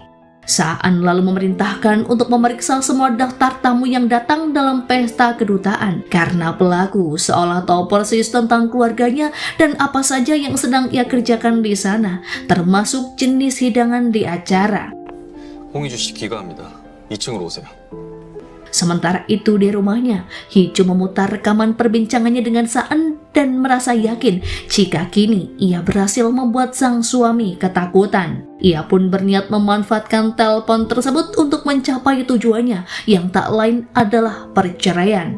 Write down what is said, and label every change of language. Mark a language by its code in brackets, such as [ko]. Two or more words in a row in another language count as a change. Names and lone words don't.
[id] Saan lalu memerintahkan untuk memeriksa semua daftar tamu yang datang dalam pesta kedutaan karena pelaku seolah tahu persis tentang keluarganya dan apa saja yang sedang ia kerjakan di sana, termasuk jenis hidangan di acara. [ko] 홍희주 씨 귀가합니다. 2층으로 오세요. [id] Sementara itu di rumahnya, Hee-ju memutar rekaman perbincangannya dengan Saan dan merasa yakin jika kini ia berhasil membuat sang suami ketakutan. Ia pun berniat memanfaatkan telepon tersebut untuk mencapai tujuannya yang tak lain adalah perceraian.